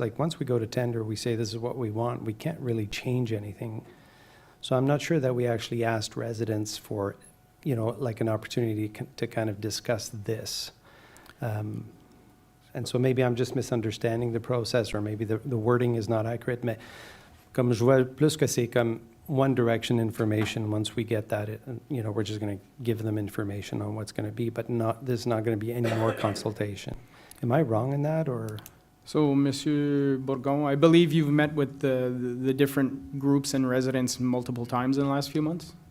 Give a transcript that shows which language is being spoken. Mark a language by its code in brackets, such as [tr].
[en] Like once we go to tender, we say this is what we want. We can't really change anything. So I'm not sure that we actually asked residents for, like an opportunity to kind of discuss this. And so maybe I'm just misunderstanding the process, or maybe the wording is not accurate. [fr] Mais comme je vois plus que c'est comme [en] one direction information. Once we get that, we're just going to give them information on what's going to be, but there's not going to be any more consultation. Am I wrong in that, or? So, Monsieur Bourgon, I believe you've met with the different groups and residents multiple times in the last few months?